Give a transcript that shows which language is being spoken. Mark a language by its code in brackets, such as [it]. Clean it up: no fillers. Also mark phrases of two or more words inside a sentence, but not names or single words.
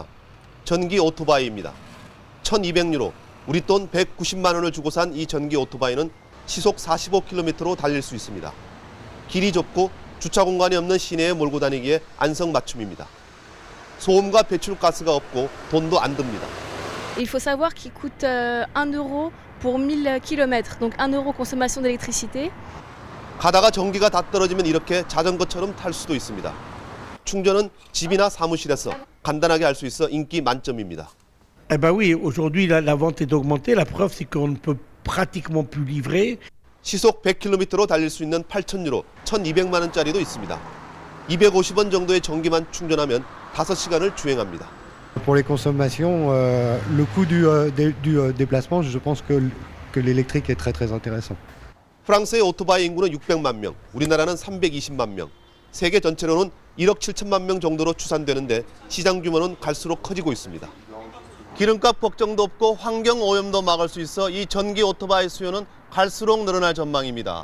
[ko] 전기 오토바이입니다. 1,200유로, 우리 돈 190만 원을 주고 산 이 전기 오토바이는 시속 45km로 달릴 수 있습니다. 길이 좁고 주차 공간이 없는 시내에 몰고 다니기에 안성맞춤입니다. 소음과 배출가스가 없고 돈도 안 듭니다. [fr] Il faut savoir qu'il coûte 1 euro pour 1000 km, donc 1 euro consommation d'électricité. [ko] 가다가 전기가 다 떨어지면 이렇게 자전거처럼 탈 수도 있습니다. 충전은 집이나 사무실에서 간단하게 할 수 있어 인기 만점입니다. [fr] Eh ben oui, aujourd'hui la vente est augmentée. La preuve c'est qu'on ne peut pratiquement plus livrer. [ko] 시속 100km로 달릴 수 있는 8,000유로, 1,200만 원짜리도 있습니다. 250원 정도의 전기만 충전하면 5시간을 주행합니다. [fr] Pour les consommations, le coût du déplacement, je pense que l'électrique est très intéressant. [ko] 프랑스의 오토바이 인구는 600만 명, 우리나라는 320만 명. 세계 전체로는 1억 7천만 명 정도로 추산되는데 시장 규모는 갈수록 커지고 있습니다. 기름값 걱정도 없고 환경 오염도 막을 수 있어 이 전기 오토바이 수요는 갈수록 늘어날 전망입니다.